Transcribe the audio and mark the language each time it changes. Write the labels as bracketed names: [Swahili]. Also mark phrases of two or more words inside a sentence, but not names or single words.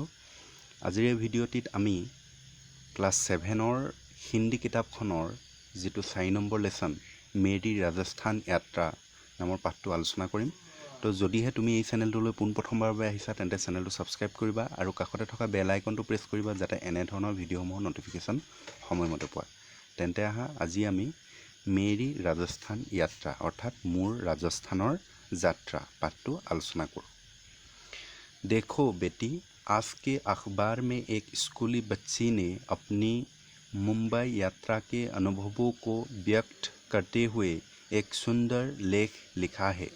[Assamese] আজিৰ এই ভিডিঅ'টিত আমি ক্লাছ 7ৰ হিন্দী কিতাপখনৰ যিটো 4 নম্বৰ লেসন মেৰী ৰাজস্থান যাত্ৰা নামৰ পাঠটো আলোচনা কৰিম। তো যদিহে তুমি এই চেনেলটোলৈ পোনপ্ৰথমবাৰৰ বাবে আহিছা তেন্তে চেনেলটো ছাবস্ক্ৰাইব কৰিবা আৰু কাষতে থকা বেল আইকনটো প্ৰেছ কৰিবা যাতে এনে ধৰণৰ ভিডিঅ'সমূহৰ নটিফিকেশ্যন সময়মতে পোৱা। তেন্তে আহা আজি আমি मेरी राजस्थान यात्रा অৰ্থাৎ মোৰ ৰাজস্থানৰ যাত্ৰা পাঠটো আলোচনা কৰোঁ। [Hindi] देखो बेटी, आज के अखबार में एक स्कूली बच्ची ने अपनी मुंबई यात्रा के अनुभवों को व्यक्त करते हुए एक सुंदर लेख लिखा है।